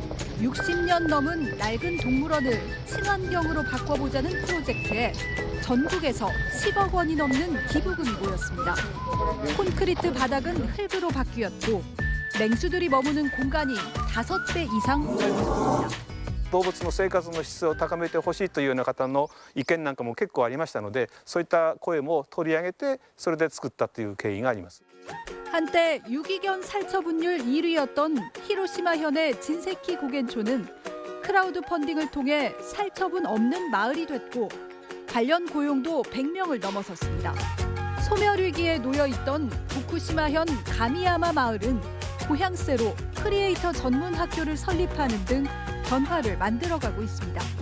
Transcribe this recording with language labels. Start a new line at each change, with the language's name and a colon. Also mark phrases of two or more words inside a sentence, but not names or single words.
Korean: 60년 넘은 낡은 동물원을 친환경으로 바꿔보자는 프로젝트에 전국에서 10억 원이 넘는 기부금이 모였습니다. 콘크리트 바닥은 흙으로 바뀌었고 맹수들이 머무는 공간이 5배 이상 넓어졌습니다.
Japanese: 動物の生活の質を高めてほしいというような方の意見なんかも結構ありましたので、そういった声も取り上げてそれで作ったという経緯があります。
Korean: 한때 유기견 살처분율 1위였던 히로시마현의 진세키 고겐초는 크라우드 펀딩을 통해 살처분 없는 마을이 됐고 관련 고용도 100명을 넘어섰습니다. 소멸 위기에 놓여 있던 후쿠시마현 가미야마 마을은 고향세로 크리에이터 전문 학교를 설립하는 등 변화를 만들어가고 있습니다.